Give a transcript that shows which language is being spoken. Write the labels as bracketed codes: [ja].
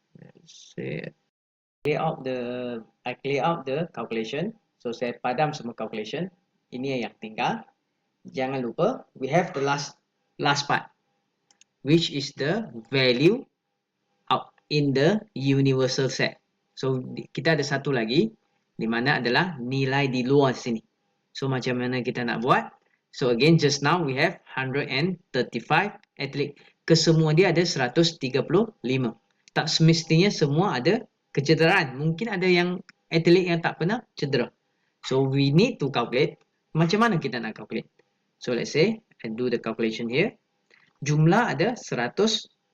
[en] Let's say I clear out the calculation. [ms] So saya padam semua calculation. Ini yang tinggal. Jangan lupa, [en] we have the last part, which is the value out in the universal set. [ms] So kita ada satu lagi, di mana adalah nilai di luar sini. So macam mana kita nak buat? [en] So again, just now we have 135 atlet. [ms] Kesemua dia ada 135. Tak semestinya semua ada kecederaan. Mungkin ada yang atlet yang tak pernah cedera. [en] So we need to calculate. [ms] Macam mana kita nak calculate? [en] So let's say I do the calculation here. [ms] Jumlah ada 135.